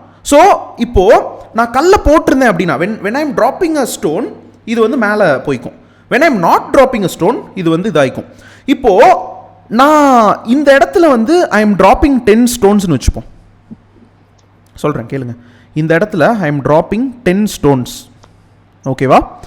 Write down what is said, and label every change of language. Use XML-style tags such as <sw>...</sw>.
<ta>So இப்போது நான் கல்லை போட்டிருந்தேன் அப்படின்னா</ta> <en>when I am dropping a stone</en> <ta>இது வந்து மேலே போய்க்கும்.</ta> <en>when I am not dropping a stone</en> <ta>இது வந்து இதாகிக்கும். இப்போது நான் இந்த இடத்துல வந்து</ta> <en>I am dropping 10 stones</en> <ta>ன்னு வச்சுப்போம், சொல்கிறேன் கேளுங்க. இந்த இடத்துல</ta> <en>I am dropping 10 stones, ஓகேவா?</en>